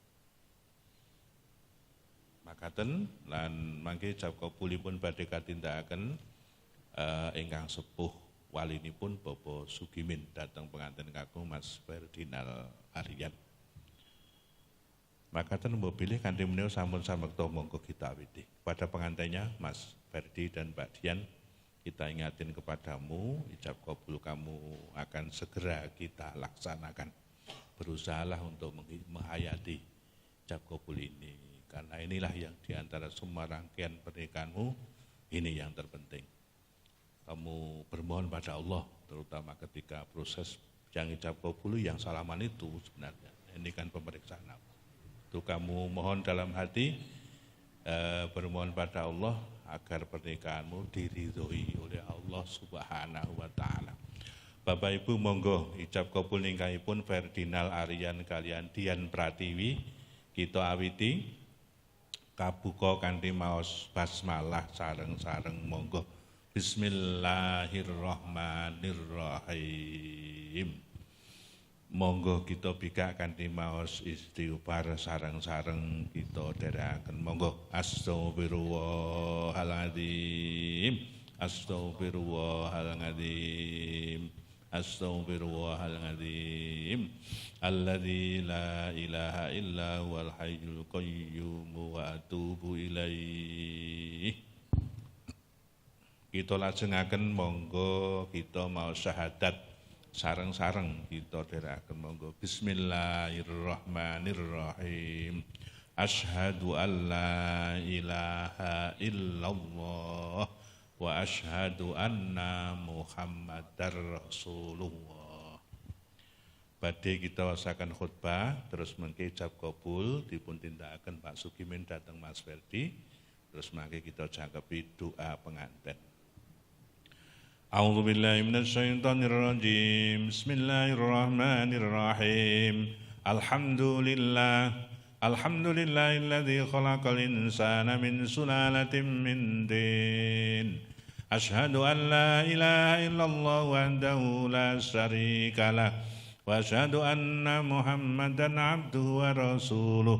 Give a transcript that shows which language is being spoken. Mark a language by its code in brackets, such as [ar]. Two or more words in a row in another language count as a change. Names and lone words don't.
[jv] Makaten lan mangke ijab kabulipun badhe katindakaken ingkang sepuh walinipun Bapak Sugimin dhateng penganten kakung Mas Ferdinand Aryan. Makaten mbok pilih kanthi menika sampun samekta monggo kita awiti. [id] Pada pengantennya Mas Ferdi dan Mbak Dian, kita ingatin kepadamu, ijab kabul kamu akan segera kita laksanakan. Berusahalah untuk menghayati ijab kabul ini, karena inilah yang diantara semua rangkaian pernikahanmu, ini yang terpenting. Kamu bermohon pada Allah, terutama ketika proses yang ijab kabul yang salaman itu sebenarnya, ini kan pemeriksaan apa. Itu kamu mohon dalam hati, bermohon pada Allah agar pernikahanmu diridhoi oleh [ar] الله سبحانه وتعالى. [jv] Bapak Ibu monggo ijab kabul ningkahipun Ferdinand Aryan kalian Dian Pratiwi kita awiti kabuka kanthi maos basmalah sareng-sareng monggo. [ar] بسم الله الرحمن الرحيم. [jv] Monggo kita bikak kanthi maos istighfar sareng-sareng kita dherekaken. [ar] Monggo أستغفر الله العظيم. أستغفر الله العظيم أستغفر الله العظيم. الذي لا إله إلا هو الحي القيوم وأتوب إليه. [jv] Kita lajengaken monggo kita mau syahadat sareng-sareng kita dherekaken monggo. [ar] بسم الله الرحمن الرحيم أشهد أن لا إله إلا الله وأشهد أن محمدا رسول الله. [jv] Badhe kita wasaken khutbah terus mengke ijab kabul dipun tindakaken Pak Sugimin dhateng Mas Ferdi, terus mangke kita jangkepi doa penganten. [ar] أعوذ بالله من الشيطان الرجيم. بسم الله الرحمن الرحيم الحمد لله الذي خلق الإنسان من سلالة من طين. أشهد أن لا إله إلا الله وحده لا شريك له وأشهد أن محمدا عبده ورسوله.